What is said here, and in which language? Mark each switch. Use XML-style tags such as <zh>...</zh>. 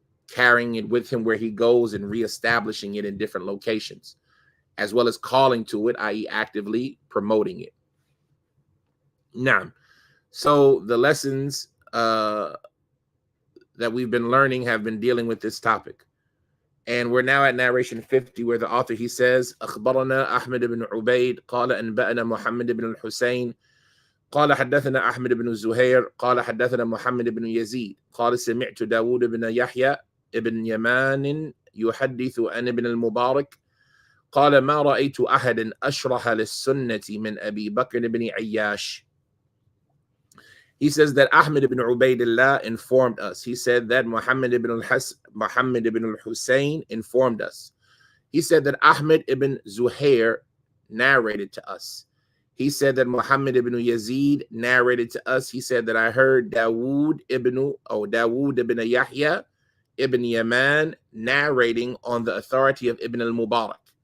<en>Carrying it with him where he goes and reestablishing it in different locations, as well as calling to it, i.e. actively promoting it. Now, so the lessons that we've been learning have been dealing with this topic. And we're now at narration 50, where the author, he says,</en> <ar>أخبرنا أحمد بن عبيد قال أنبأنا محمد بن الحسين قال حدثنا أحمد بن زهير قال حدثنا محمد بن يزيد قال سمعت داود بن يحيى ابن يمان يحدث عن ابن المبارك قال ما رأيت أحدا أشرح للسنة من أبي بكر بن عياش.</ar> <en>He says that Ahmed ibn Ubaidillah informed us. He said that Muhammad ibn al-Husayn informed us. He said that Ahmed ibn Zuhair narrated to us. He said that Muhammad ibn Yazid narrated to us. He said that I heard Dawood ibn Yahya ibn Yaman narrating on the authority of Ibn al-Mubarak.</en>